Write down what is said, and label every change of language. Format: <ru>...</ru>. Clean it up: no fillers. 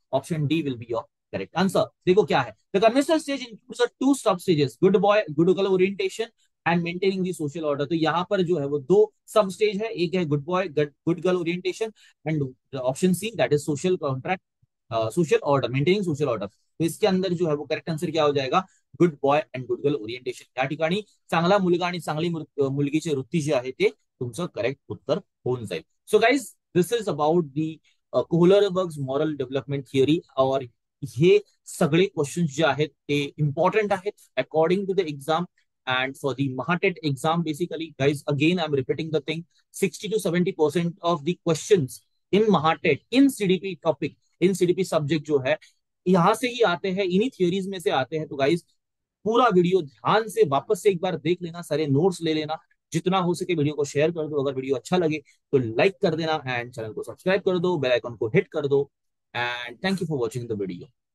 <en>Option D will be your correct answer.</en> <hi>देखो क्या है,</hi> <en>The conventional stage includes two sub stages, good boy good girl orientation and maintaining the social order.</en> <hi>तो यहाँ पर जो है वो दो सब स्टेज है, एक है good boy good girl orientation, and option see that is social contract, social order, maintaining social order. तो इसके अंदर जो है वो करेक्ट आंसर क्या हो जाएगा, good boy and good girl orientation.</hi> <mr>या ठिकाणी चांगला मुलगा आणि चांगली मुलगीची वृत्ती जी आहे ते तुमचं करेक्ट उत्तर होऊन जाईल।</mr> <en>So guys this is about the Kohlberg's moral development theory.</en> <mr>और हे सगळे क्वेश्चंस जे आहेत ते इम्पॉर्टंट आहेत</mr> <en>According to the exam and for the Mahatet exam. Basically guys, again I'm repeating the thing, 60 to 70% of the questions in Mahatet in CDP topic</en> <hi>in CDP subject जो है यहाँ से ही आते हैं, इन्हीं थियोरीज में से आते हैं। तो गाइज पूरा वीडियो ध्यान से वापस से एक बार देख लेना, सारे नोट्स ले लेना, जितना हो सके वीडियो को शेयर कर दो, अगर वीडियो अच्छा लगे तो लाइक कर देना, एंड चैनल को सब्सक्राइब कर दो, बेल आइकन को हिट कर दो।</hi> <en>And thank you for watching the video.</en>